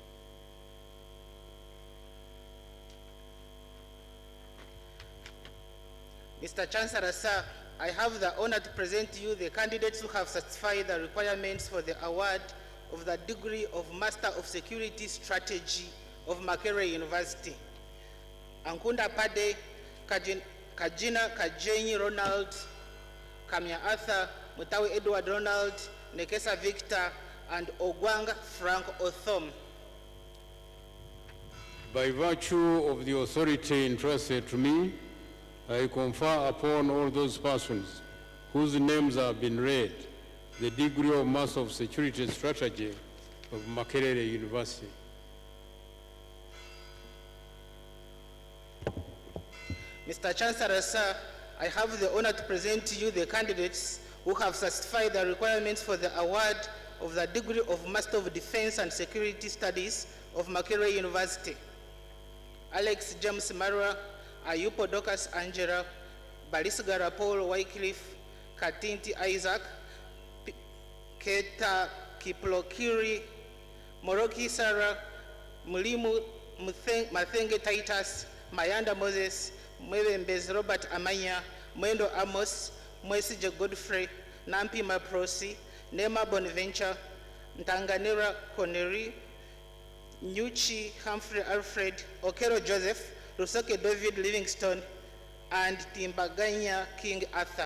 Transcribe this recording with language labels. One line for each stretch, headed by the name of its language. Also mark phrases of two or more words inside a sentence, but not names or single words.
English: Mr. Chancellor, sir, I have the honor to present to you the candidates who have satisfied the requirements for the award of the degree of Master of Security Strategy of Makerere University. Ankunda Pade, Kajina Kajenyi Ronald, Kamya Arthur, Mutawi Edward Ronald, Nekesa Victor, and Ogwang Frank Othom. By virtue of the authority entrusted to me, I confer upon all those persons whose names have been read the degree of Master of Security Strategy of Makerere University. Mr. Chancellor, sir, I have the honor to present to you the candidates who have satisfied the requirements for the award of the degree of Master of Defense and Security Studies of Makerere University. Alex James Marwa, Ayupo Docas Angela, Balisgara Paul Wycliffe, Katinti Isaac, Keta Kiplokiri, Moroki Sarah, Mulimu Mathenge Titus, Mayanda Moses, Mwebembez Robert Amanya, Mwendo Amos, Mwesije Godfrey, Nampi Maprosi, Nema Bonaventure, Ntanganera Connery, Nyuchi Humphrey Alfred, Okero Joseph, Rusoke David Livingstone, and Timbaganya King Arthur.